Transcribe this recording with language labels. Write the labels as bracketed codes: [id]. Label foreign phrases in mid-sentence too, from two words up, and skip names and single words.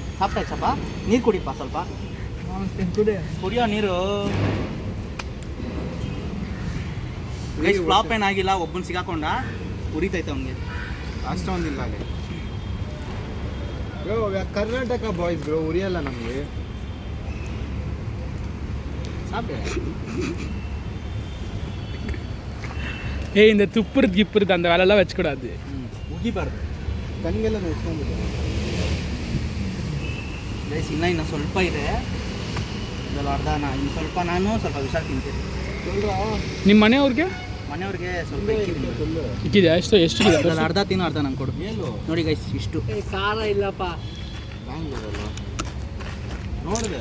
[kn] ಸಾಪ್ಟಾಯ್ತಪ್ಪ, ನೀರು ಕುಡಿಯಪ್ಪ ಸ್ವಲ್ಪ, ಕುಡಿಯೋ ನೀರು. ಗೈಸ್, ಫ್ಲಾಪ್ ಏನಾಗಿಲ್ಲ, ಒಬ್ಬನ ಸಿಗಾಕೊಂಡ, ಉರಿತೈತೆ ಅವ್ನಿಗೆ, ಅಷ್ಟೊಂದಿಲ್ಲ ಅಲ್ಲಿ. ಕರ್ನಾಟಕ [en] boys bro, [kn] ಉರಿಯಲ್ಲ ನಮಗೆ. [ta] இந்த துப்புறது கிப்புறது அந்த வேலையெல்லாம் வச்சுக்கூடாது. உகிப்பாரு கண்கெல்லாம் வச்சுக்கோங்க. [kn] ಗೈಸ್ ಇನ್ನು ಸ್ವಲ್ಪ ಇದೆ, ಇದರಲ್ಲಿ ಅರ್ಧ ಇನ್ನು ಸ್ವಲ್ಪ ನಾನು ಸ್ವಲ್ಪ ವಿಷ ತಿಂತೀನಿ. ನಿಮ್ಮ ಮನೆಯವ್ರಿಗೆ ಮನೆಯವ್ರಿಗೆ ಸ್ವಲ್ಪ ಇಕ್ಕಿದ್ದೀನಿ. ಇಕ್ಕಿದೆ ಎಷ್ಟಿದೆ ಇದರಲ್ಲಿ ಅರ್ಧ ತಿನ್ನು ಅರ್ಧ ನಂಗೆ ಕೊಡು. ನೋಡಿ ಗೈಸ್ ಇಷ್ಟು ಖಾರ ಇಲ್ಲಪ್ಪ. ನೋಡಿದೆ